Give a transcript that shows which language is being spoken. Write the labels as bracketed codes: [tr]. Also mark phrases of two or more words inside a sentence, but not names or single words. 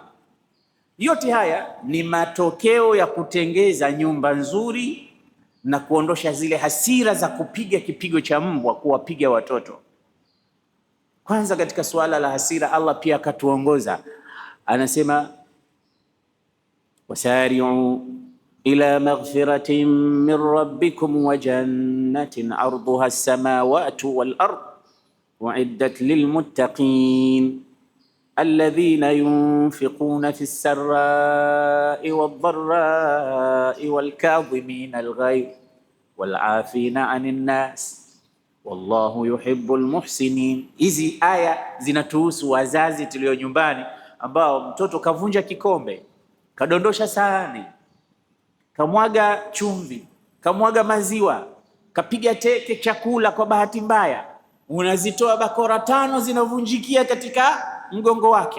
[sw] Yote haya ni matokeo ya kutengeza nyumba nzuri na kuondosha zile hasira za kupiga kipigo cha mbwa, kuwapiga watoto. Kwanza katika suala la hasira, Allah pia akatuongoza, anasema [ar] وسارعوا إلى مغفرة من ربكم وجنة عرضها السماوات والأرض أعدت للمتقين الذين ينفقون في السراء والضراء والكاظمين الغيظ والعافين عن الناس والله يحب المحسنين. [sw] Hizi aya zinatuhusu wazazi tulio nyumbani, ambao mtoto kavunja kikombe, kadondosha sahani, kamwaga chumvi, kamwaga maziwa, kapiga teke chakula kwa bahati mbaya, unazitoa bakora 5 zinavunjikia katika mgongo wake.